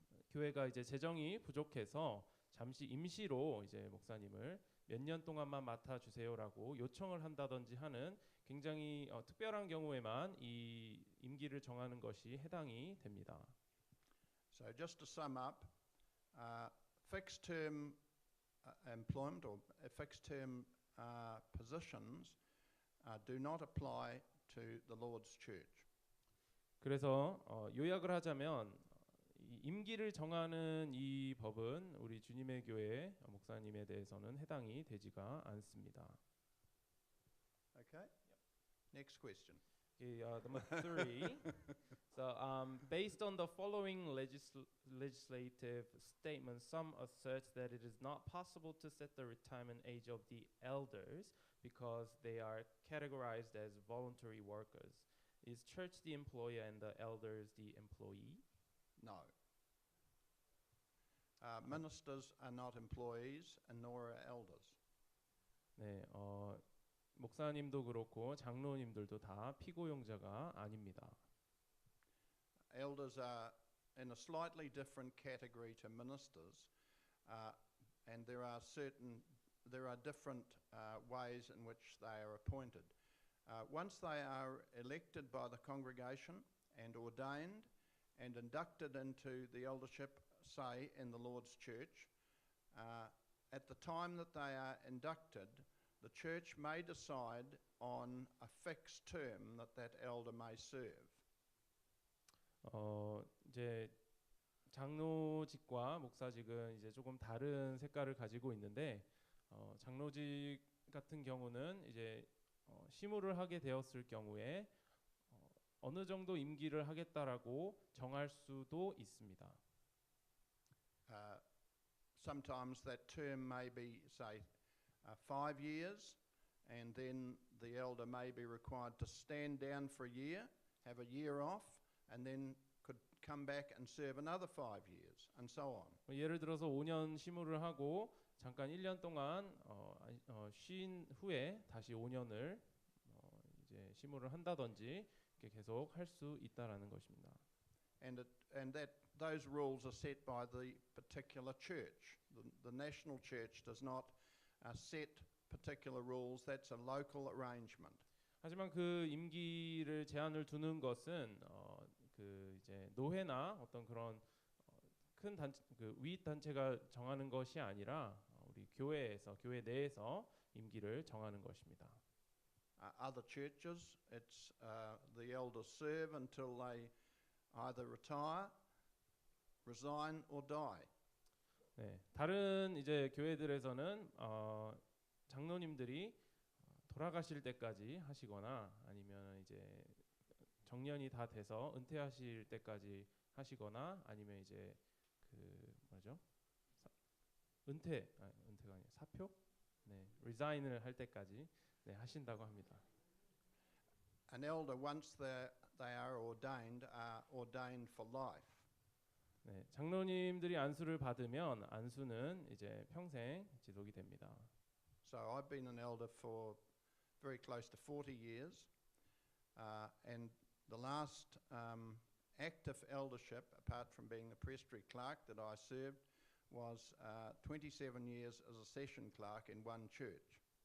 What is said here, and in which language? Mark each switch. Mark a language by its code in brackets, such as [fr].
[ko] 교회가 이제 재정이 부족해서 잠시 임시로 이제 목사님을 몇 년 동안만 맡아 주세요라고 요청을 한다든지 하는 굉장히 특별한 경우에만 이 임기를 정하는 것이 해당이 됩니다. [en] So just to sum up, fixed term employment or fixed term positions do not apply to the Lord's church. [ko] 그래서 요약을 하자면 이 임기를 정하는 이 법은 우리 주님의 교회 목사님에 대해서는 해당이 되지가 않습니다. [en] Okay. Next question. Okay, number 3. So, based on the following legislative statements, some assert that it is not possible to set the retirement age of the elders because they are categorized as voluntary workers. Is church the employer and the elders the employee? No. Ministers are not employees, and nor are elders. [ko] 네, 목사님도 그렇고 장로님들도 다 피고용자가 아닙니다. [en] Elders are in a slightly different category to ministers, and there are different ways in which they are appointed. Once they are elected by the congregation and ordained and inducted into the eldership, say in the Lord's church, at the time that they are inducted, the church may decide on a fixed term that elder may serve. [ko] 이제 장로직과 목사직은 이제 조금 다른 색깔을 가지고 있는데 장로직 같은 경우는 이제 시무를 하게 되었을 경우에 어느 정도 임기를 하겠다라고 정할 수도 있습니다. [en] Sometimes that term may be, say, 5 years, and then the elder may be required to stand down for a year, have a year off, and then could come back and serve another 5 years, and so on. [ko] 예를 들어서 5년 시무를 하고 잠깐 1년 동안 쉰 후에 다시 5년을 이제 시무를 한다든지 이렇게 계속 할 수 있다라는 것입니다. [en] And that those rules are set by the particular church. The national church does not set particular rules. That's a local arrangement. [ko] 하지만 그 임기를 제한을 두는 것은 그 이제 노회나 어떤 그런 큰 단체, 그 위익 단체가 정하는 것이 아니라 우리 교회에서 교회 내에서 임기를 정하는 것입니다. [en] Other churches, it's the elders serve until they either retire, resign, or die. [ko] 네, 다른 이제 교회들에서는 장로님들이 돌아가실 때까지 하시거나 아니면 이제 정년이 다 돼서 은퇴하실 때까지 하시거나 아니면 이제 그 뭐죠? 은퇴가 아니라 사표? 네, resign을 할 때까지 네, 하신다고 합니다. [en] An elder, once they are ordained for life. [ko] 네, 장로님들이 안수를 받으면 안수는 이제 평생 지속이 됩니다. [en] So I've been an elder for very close to 40 years, and the last active eldership, apart from being the presbytery clerk that I served, was 27 years as a session clerk in one church.